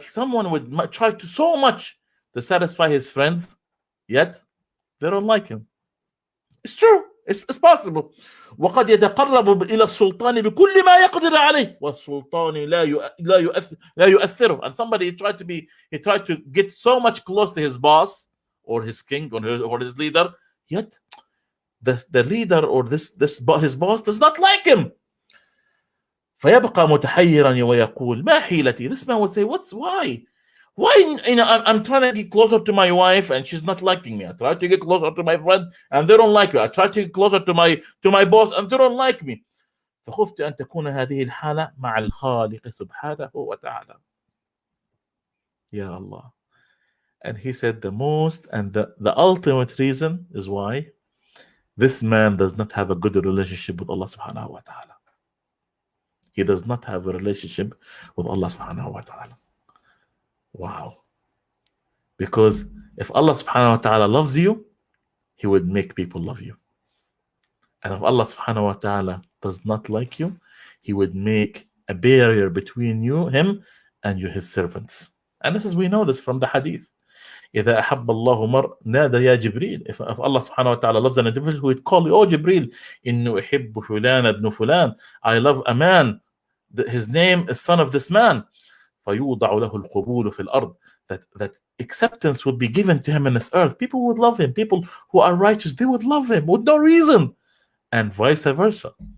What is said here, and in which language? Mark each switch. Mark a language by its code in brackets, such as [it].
[en] Like someone would try to so much to satisfy his friends, yet they don't like him. It's true. It's possible. [ar] وقد يتقرب إلى السلطان بكل ما يقدر عليه والسلطان لا يؤثره. [en] And somebody tried to get so much close to his boss or his king or his leader, yet the leader or his boss does not like him. [ar] فيبقى متحيرا ويقول ما حيلتي. [en] This man would say, why I'm trying to get closer to my wife and she's not liking me. I try to get closer to my friend and they don't like me. I try to get closer to my boss and they don't like me. [ar] فخفت أن تكون هذه الحالة مع الخالق سبحانه وتعالى. Ya Allah. [en] And he said the most and the ultimate reason is why this man does not have a good relationship with Allah subhanahu wa ta'ala. He does not have a relationship with Allah subhanahu wa ta'ala. Wow. Because if Allah subhanahu wa ta'ala loves you, he would make people love you. And if Allah subhanahu wa ta'ala does not like you, he would make a barrier between him and you, his servants. And we know this from the hadith. [ar] إذا أحب الله مر نادى يا جبريل. [en] If Allah subhanahu wa ta'ala loves an individual, he would call you, oh Jibril, [ar] إنه أحب فلان ابن فلان. [en] I love a man. His name is son of this man. [ar] فيوضع له القبول في الأرض. [en] That acceptance would be given to him in this earth. People would love him. People who are righteous, they would love him with no reason. And vice versa.